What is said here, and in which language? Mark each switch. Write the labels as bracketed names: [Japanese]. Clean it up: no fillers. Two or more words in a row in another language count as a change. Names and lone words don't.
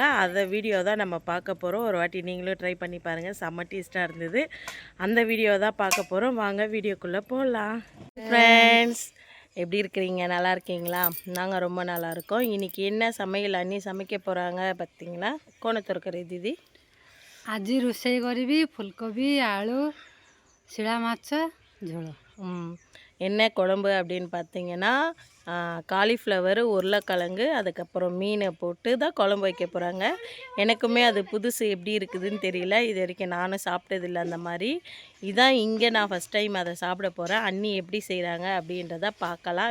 [Tamil] அதை வீடியோ தான் நம்ம பார்க்க போகிறோம். ஒரு வாட்டி நீங்களும் ட்ரை பண்ணி பாருங்கள். செம்ம டேஸ்ட்டாக இருந்தது. அந்த வீடியோ தான் பார்க்க போகிறோம். வாங்க வீடியோக்குள்ளே போகலாம். ஃப்ரெண்ட்ஸ் எப்படி இருக்கிறீங்க? நல்லா இருக்கீங்களா? நாங்கள் ரொம்ப நல்லா இருக்கோம். இன்றைக்கி என்ன சமையல் அண்ணி சமைக்க போகிறாங்க பார்த்தீங்கன்னா, [Odia] କୋଣ ଦିଦି ଆଜି ରୋଷେଇ କରିବି ଫୁଲକୋବି ଆଳୁ ଶିଳା ମାଛ ଝୋଳ। [Tamil] என்ன குழம்பு அப்படின்னு பார்த்தீங்கன்னா, காலிஃப்ளவர், உருளைக்கிழங்கு, அதுக்கப்புறம் மீனை போட்டு தான் குழம்பு வைக்க போகிறாங்க. எனக்குமே அது புதுசு எப்படி இருக்குதுன்னு தெரியல. இது வரைக்கும் நானும் சாப்பிட்டதில்லை அந்த மாதிரி. இதான் இங்கே நான் [English] first time [Tamil] அதை சாப்பிட போகிறேன். அண்ணி எப்படி செய்கிறாங்க அப்படின்றத பார்க்கலாம்.